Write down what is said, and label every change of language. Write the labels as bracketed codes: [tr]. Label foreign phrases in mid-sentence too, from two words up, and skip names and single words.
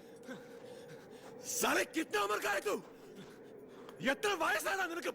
[hi] സാറേ കിतना उम्र का है तू? [ml] എത്ര വയസ്സാണ് നിനക്ക്?